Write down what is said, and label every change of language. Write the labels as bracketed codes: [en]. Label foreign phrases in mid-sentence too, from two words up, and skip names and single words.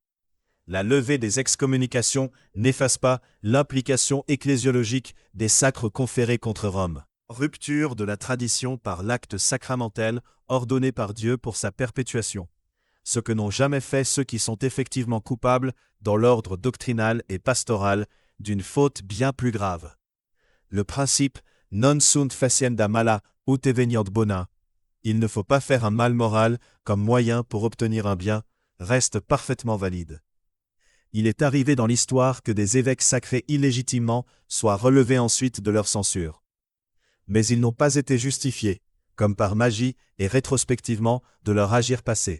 [fr] La levée des excommunications n'efface pas l'implication ecclésiologique des sacres conférés contre Rome. Rupture de la tradition par l'acte sacramentel ordonné par Dieu pour sa perpétuation, ce que n'ont jamais fait ceux qui sont effectivement coupables dans l'ordre doctrinal et pastoral d'une faute bien plus grave. Le principe « [la] non sunt facienda mala ut eveniat bona [fr] » il ne faut pas faire un mal moral comme moyen pour obtenir un bien, reste parfaitement valide. Il est arrivé dans l'histoire que des évêques sacrés illégitimement soient relevés ensuite de leur censure. Mais ils n'ont pas été justifiés, comme par magie et rétrospectivement, de leur agir passé.